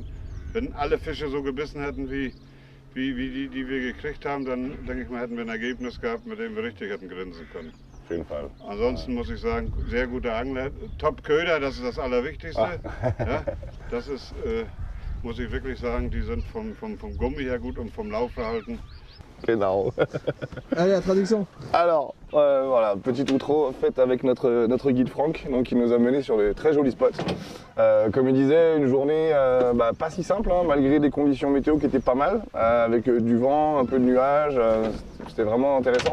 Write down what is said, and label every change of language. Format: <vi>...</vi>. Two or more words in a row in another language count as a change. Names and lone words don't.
<de>Wenn alle Fische so gebissen hätten wie die wir gekriegt haben, dann denke ich mal, hätten wir ein Ergebnis gehabt, mit dem wir richtig hätten grinsen können. Auf jeden Fall. Ansonsten muss ich sagen, sehr guter Angler, Top-Köder, das ist das Allerwichtigste. Ja, das ist, muss ich wirklich sagen, die sind vom Gummi her gut und vom Laufverhalten. Genau.</de> <fr>Allez, la traduction. Alors, voilà, petite outro faite avec notre guide Franck, donc qui nous a mené sur des très jolis spots. Comme il disait, une journée pas si simple, hein, malgré des conditions météo qui étaient pas mal, avec du vent, un peu de nuages, c'était vraiment intéressant.</fr>